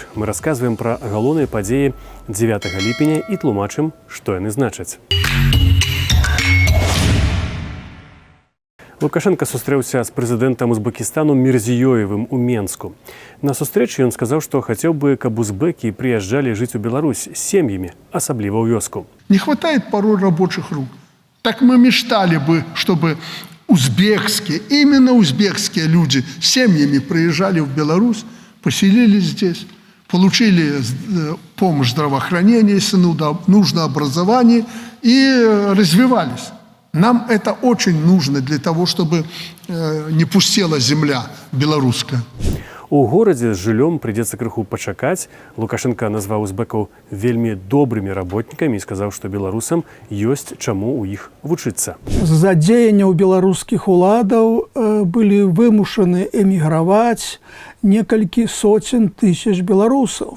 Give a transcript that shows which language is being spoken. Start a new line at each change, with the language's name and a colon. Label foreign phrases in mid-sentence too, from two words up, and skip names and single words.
Belarusian: Мы расказваем пра галоўныя падзеі 9 ліпеня і тлумачым, што яны значаць. Лукашенко сустрэўся з прэзідэнтам Узбекістану Мирзиёевым у Менску. На сустрэчы ён сказаў, што хацеў бы, каб узбекі прыязджалі жыць у Беларусь з сем'ямі, асабліва ў вёску.
Russian: Не хватает порой рабочих рук. Так мы мечтали бы, чтобы именно узбекские люди с семьями приезжали в Беларусь, поселились здесь, получили помощь здравоохранения, если нужно образование, и развивались. Нам это очень нужно для того, чтобы не пустела земля белорусская.
Belarusian: У горадзе з жыллём прыйдзецца крыху пачакаць. Лукашенко назваў узбекаў вельмі добрымі работнікамі і сказаў, што беларусам ёсць чаму ў іх вучыцца. За дзеянняў беларускіх уладаў былі вымушаны эміграваць некалькі соцень тысяч беларусаў.